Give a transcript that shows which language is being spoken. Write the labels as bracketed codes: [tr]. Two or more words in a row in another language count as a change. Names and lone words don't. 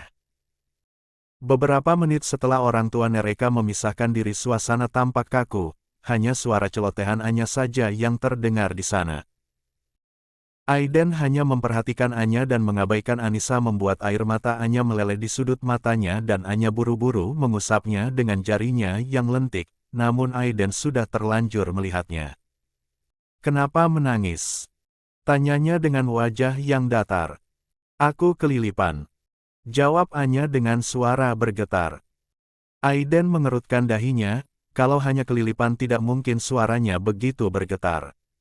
[id] Beberapa menit setelah orang tua mereka memisahkan diri, suasana tampak kaku, hanya suara celotehan Anya saja yang terdengar di sana. Aiden hanya memperhatikan Anya dan mengabaikan Anissa, membuat air mata Anya meleleh di sudut matanya dan Anya buru-buru mengusapnya dengan jarinya yang lentik, namun Aiden sudah terlanjur melihatnya. "Kenapa menangis?" tanyanya dengan wajah yang datar. "Aku kelilipan," jawab Anya dengan suara bergetar. Aiden mengerutkan dahinya, kalau hanya kelilipan tidak mungkin suaranya begitu bergetar.